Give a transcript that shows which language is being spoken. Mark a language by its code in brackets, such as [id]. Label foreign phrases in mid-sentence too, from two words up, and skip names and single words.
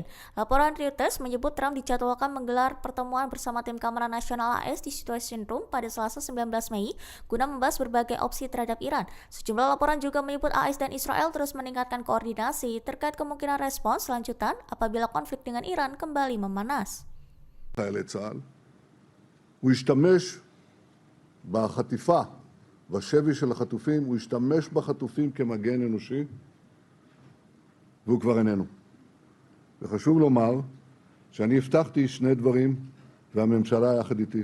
[id] Laporan Reuters menyebut Trump dijadwalkan menggelar pertemuan bersama tim keamanan nasional AS di Situation Room pada Selasa 19 Mei guna membahas berbagai opsi terhadap Iran. Sejumlah laporan juga menyebut AS dan Israel terus meningkatkan koordinasi terkait kemungkinan respons lanjutan apabila konflik dengan Iran kembali memanas. [he] חיילי צה"ל, הוא השתמש בחטיפה, בשבי של החטופים, הוא השתמש בחטופים כמגן אנושי, והוא כבר איננו. וחשוב לומר שאני הבטחתי שני דברים, והממשלה יחד איתי.